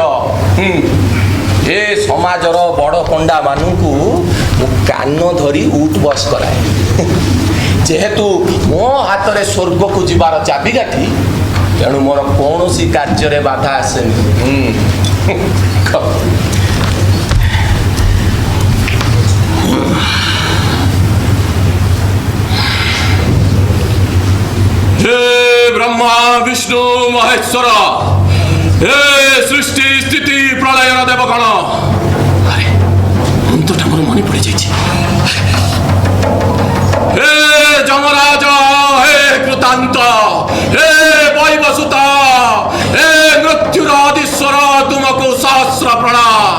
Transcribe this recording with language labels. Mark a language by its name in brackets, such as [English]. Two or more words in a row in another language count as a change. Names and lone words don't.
[Odia] ଏ ସମାଜର ବଡ଼ ପଣ୍ଡା ମାନଙ୍କୁ ମୁଁ କାନ ଧରି ଉଠ ବସ କରାଏ। ଯେହେତୁ ମୋ ହାତରେ ସ୍ୱର୍ଗକୁ ଯିବାର ଚାବିକାଠି, ତେଣୁ ମୋର କୌଣସି କାର୍ଯ୍ୟରେ ବାଧା ଆସେନି। [Sanskrit] हे ब्रह्मा विष्णु महेश्वर, हे सृष्टि स्थिति प्रलय देवगण। [Odia] ଅରେ ଅନ୍ତଟା ମୋର ମନେ ପଡ଼ି ଯାଇଏ। [Hindi] हे जमराज, हे कृतांत, हे वैवसुत, हे मृत्युराधीश्वर, तुमको सहस्र प्रणाम।